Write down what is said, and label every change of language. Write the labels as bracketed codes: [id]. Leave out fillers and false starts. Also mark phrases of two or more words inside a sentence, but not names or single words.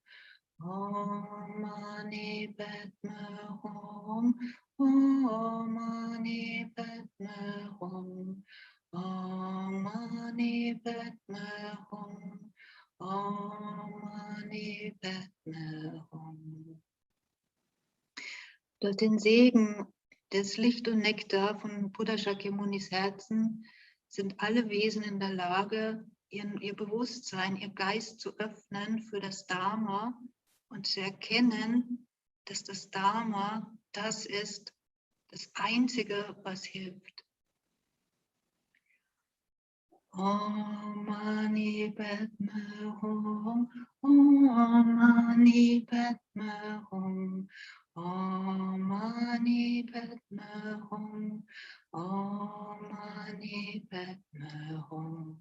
[sa] ॐ मणि पद्मे हूँ. ॐ मणि पद्मे हूँ. ॐ मणि पद्मे हूँ. ॐ मणि पद्मे हूँ. [de] Durch den Segen des Licht und Nektar von Buddha Shakyamunis Herzen sind alle Wesen in der Lage, ihr Bewusstsein, ihr Geist zu öffnen für das Dharma und zu erkennen, dass das Dharma das ist, das Einzige, was hilft. [sa] ॐ मणि पद्मे हूँ. ॐ मणि पद्मे हूँ. ॐ मणि पद्मे हूँ. ॐ मणि पद्मे हूँ.